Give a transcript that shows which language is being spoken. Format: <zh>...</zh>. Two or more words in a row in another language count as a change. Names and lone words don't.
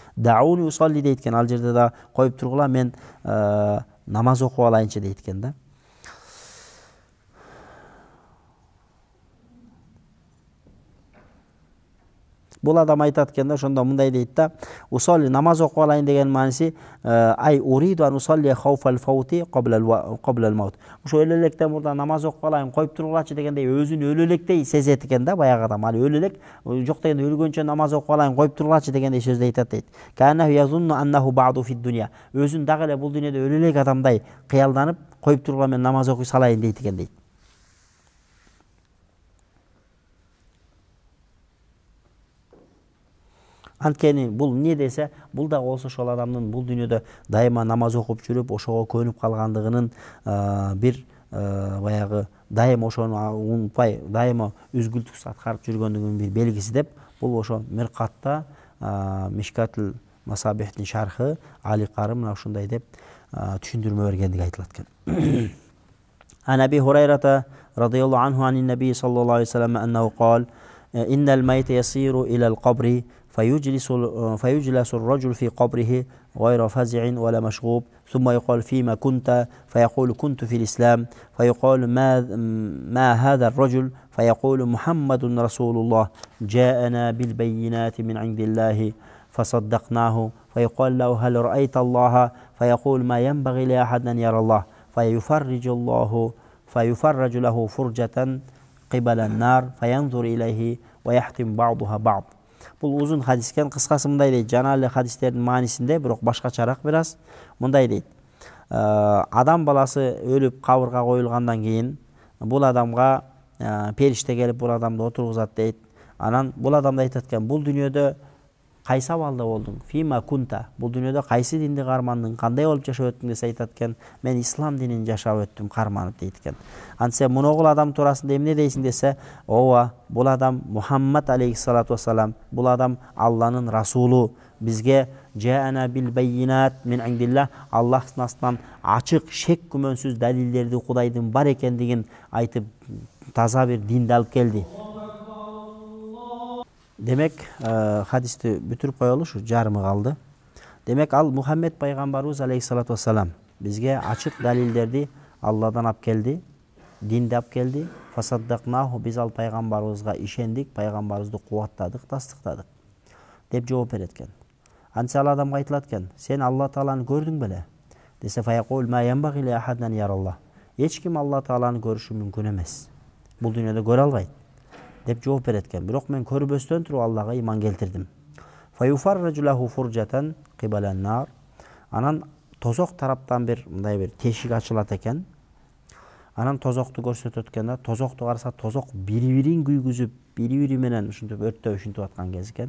<ar>دعوني أصلي</ar> <ky>дейт экен, ал жерде да коюп тургула, мен намаз окуп алайынчы дейт экен да. Бул адам айтат экен да, ошондо мындай дейт да, усалли, намаз окуп алайын деген мааниси</ky> <ar>أي أريد أن أصلي خوف الفوت قبل الموت.</ar> <ky>Ошо өлө электен мурда намаз окуп алайын, коюп тургулачы дегендей өзүн өлө электей сезет экен да баягы адам. Ал өлө элек, жок дегенде өлгөнчө намаз окуп алайын, коюп тургулачы дегендей сөздү айтат дейт.</ky> <ar>كان يظن أنه بعد في الدنيا.</ar> <ky>Өзүн дагы эле бул дүйнөдө өлө элек адамдай кыялданып, коюп тургула, мен намаз окуй салайын дейт экен дейт. Анткени бул эмне десе, бул да болсо ошол адамдын бул дүйнөдө дайыма намаз окуп жүрүп, ошого көнүп калгандыгынын бир баягы дайыма ошону унутпай, дайыма үзгүлтүксүз аткарып жүргөндүгүнүн бир белгиси деп, бул ошо Миркатта Мишкатул Масабихтин шархы Али Кары мына ушундай деп түшүндүрмө бергендиги айтылат экен.</ky> <ar>عن أبي هريرة رضي الله عنه عن النبي صلى الله عليه وسلم أنه قال إن الميت يصير إلى qabri فيجلس الرجل في قبره غير فزع ولا مشغوب ثم يقال فيما كنت فيقول كنت في الإسلام فيقال ما هذا الرجل فيقول محمد رسول الله جاءنا بالبينات من عند الله فصدقناه فيقال له هل رأيت الله فيقول ما ينبغي لأحد أن يرى الله فيفرج له فرجة قبل النار فينظر إليه ويحتم بعضها بعض.</ar> <ky>Бул узун хадис экен, кыскасы мындай дейт, жана эле хадистердин маанисинде, бирок башкачараак бир аз. Мындай дейт. Адам баласы өлүп кабырга коюлгандан кийин бул адамга периште келип бул адамды отургузат дейт. Анан бул адам айтат экен, бул дүйнөдө кайсы абалда болдуң?</ky> <ar>فيما كنت.</ar> <ky>Бул дүйнөдө кайсы динди кармандың? Кандай болуп жашап өттүң десе айтат экен, мен ислам динин жашап өттүм, карманып дейт экен. Антсе муногул адам туурасында эмне дейсиң десе, ооба, бул адам Мухаммад</ky> <ar>عليه الصلاة والسلام,</ar> <ky>бул адам Алланын расулу, бизге</ky> <ar>جاءنا بالبينات من عند الله,</ar> <ky>Аллахтын астынан ачык, шек күмөнсүз далилдерди Кудайдын бар экендигин айтып, таза бир динди алып келди. Демек, хадисти бүтүрүп коелу, ушу жарымы калды. Демек, ал Мухаммед пайгамбарыбыз</ky> <ar>عليه الصلاة والسلام</ar> <ky>бизге ачык далилдерди Алладан алып келди, динди алып келди. Фасаддакнаху, биз ал пайгамбарыбызга ишендик, пайгамбарыбызды кубаттадык, тастыктадык деп жооп берет экен. Антса ал адамга айтылат экен, сен Алла Тааланы көрдүң беле?</ky> <ar>Десе, فيقول ما ينبغي لأحد أن يرى الله.</ar> <ky>Эч ким Алла Тааланы көрүшү мүмкүн эмес. Бул дүйнөдө көрө албайт деп жооп берет экен. Бирок мен көрбөстөн туруп Аллага иман келтирдим.</ky> <ar>فيفرج له فرجة قبل النار.</ar> <ky>Анан тозок тараптан бир мындай бир тешик ачылат экен. Анан тозокту көрсөтөт экен да, тозокту караса тозок бири-бирин күйгүзүп, бири-бири менен ушинтип өрттөп ушинтип аткан кез экен.</ky>